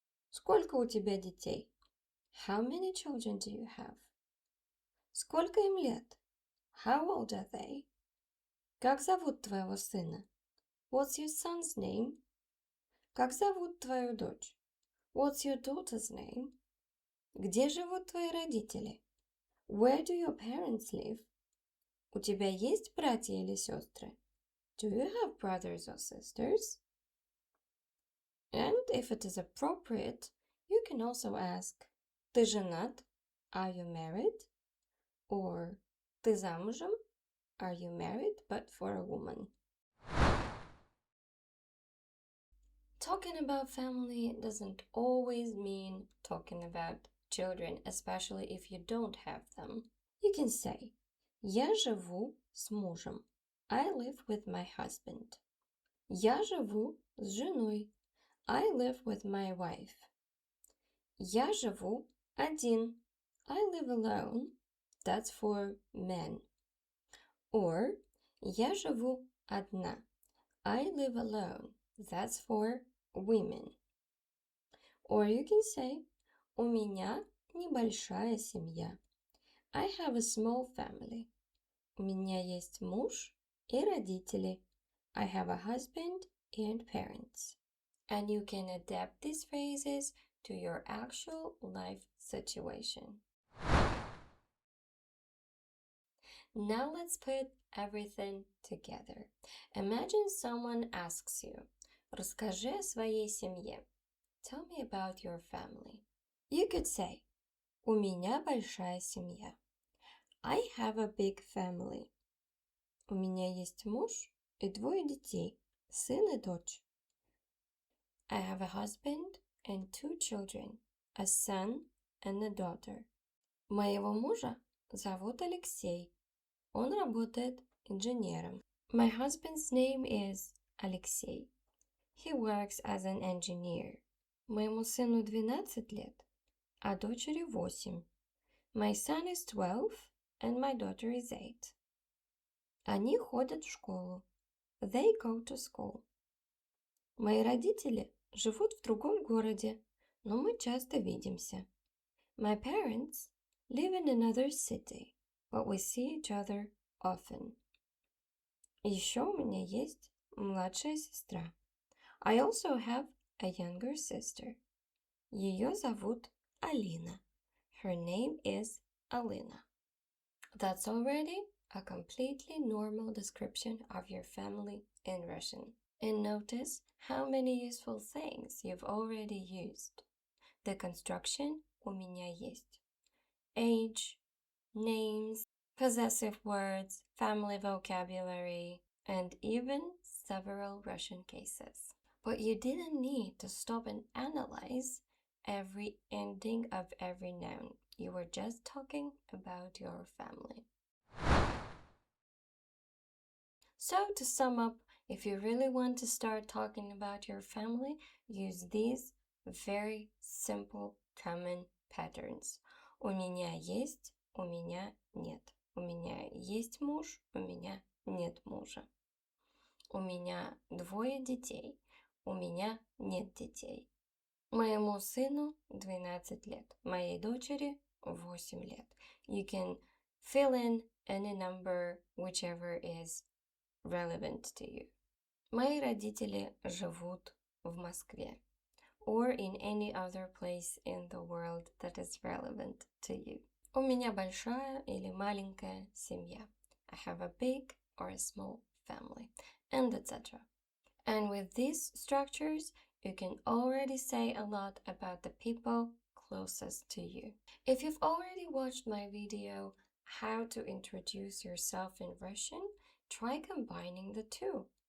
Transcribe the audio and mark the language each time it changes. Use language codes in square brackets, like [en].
[ru] Сколько у тебя детей? [en] How many children do you have? [ru] Сколько им лет? [en] How old are they? [ru] Как зовут твоего сына? [en] What's your son's name? [ru] Как зовут твою дочь? [en] What's your daughter's name? [ru] Где живут твои родители? [en] Where do your parents live? [ru] У тебя есть братья или сестры? [en] Do you have brothers or sisters? And if it is appropriate, you can also ask, [ru] ты женат? [en] Are you married? [ru] Or ты замужем? [en] Are you married but for a woman? Talking about family doesn't always mean talking about children, especially if you don't have them. You can say, [ru] я живу с мужем. [en] I live with my husband. [ru] Я живу с женой. [en] I live with my wife. [ru] Я живу один. [en] I live alone. That's for men. Or я живу одна. I live alone. That's for women. Or you can say, [ru] у меня небольшая семья. [en] I have a small family. [ru] У меня есть муж и родители. [en] I have a husband and parents. And you can adapt these phrases to your actual life situation. Now let's put everything together. Imagine someone asks you, [ru] расскажи о своей семье. [en] Tell me about your family. You could say, [ru] у меня большая семья. [en] I have a big family. [ru] У меня есть муж и двое детей, сын и дочь. [en] I have a husband and two children, a son and a daughter. [ru] Моего мужа зовут Алексей. Он работает инженером. [en] My husband's name is Alexei. He works as an engineer. [ru] Моему сыну 12 лет, а дочери 8. [en] My son is 12 and my daughter is 8. [ru] Они ходят в школу. [en] They go to school. [ru] Мои родители живут в другом городе, но мы часто видимся. [en] My parents live in another city, but we see each other often. [ru] Еще у меня есть младшая сестра. [en] I also have a younger sister. [ru] Ее зовут Alina. [en] Her name is Alina. That's already a completely normal description of your family in Russian. And notice how many useful things you've already used. The construction [ru] у меня есть. [en] Age, names, possessive words, family vocabulary, and even several Russian cases. But you didn't need to stop and analyze every ending of every noun. You were just talking about your family. So to sum up, if you really want to start talking about your family, use these very simple common patterns. [ru] У меня есть, у меня нет. У меня есть муж, у меня нет мужа. У меня двое детей, у меня нет детей. Моему сыну 12 лет, моей дочери 8 лет. [en] You can fill in any number, whichever is relevant to you. [ru] Мои родители живут в Москве [en] or in any other place in the world that is relevant to you. [ru] У меня большая или маленькая семья. [en] I have a big or a small family, and etc. And with these structures, you can already say a lot about the people closest to you. If you've already watched my video, How to Introduce Yourself in Russian, try combining the two.